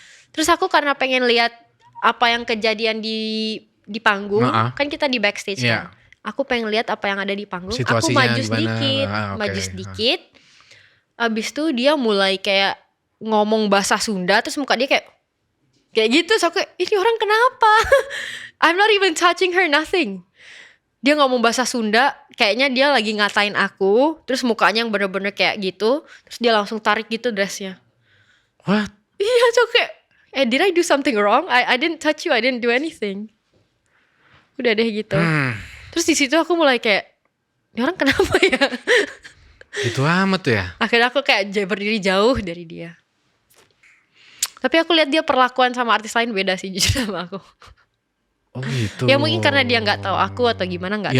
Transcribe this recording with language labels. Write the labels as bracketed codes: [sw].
[id] Terus aku karena pengen lihat apa yang kejadian di panggung, kan kita di backstage kan. Aku pengen lihat apa yang ada di panggung. Aku maju sedikit, maju sedikit. Abis itu dia mulai kayak ngomong bahasa Sunda, terus muka dia kayak gitu. So aku kayak, ini orang kenapa? [en] I'm not even touching her, nothing. [id] Dia ngomong bahasa Sunda, kayaknya dia lagi ngatain aku, terus mukanya yang bener-bener kayak gitu, terus dia langsung tarik gitu dressnya. [en] What? [id] Iya, so kayak, [en] did I do something wrong? I didn't touch you, I didn't do anything. [id] Udah deh gitu. Terus di situ aku mulai kayak, ini orang kenapa ya? Itu amat tuh ya. Akhirnya aku kayak berdiri jauh dari dia. Tapi aku lihat dia perlakuan sama artis lain beda sih jujur sama aku. Oh gitu. Ya mungkin karena dia nggak tahu aku atau gimana nggak tahu.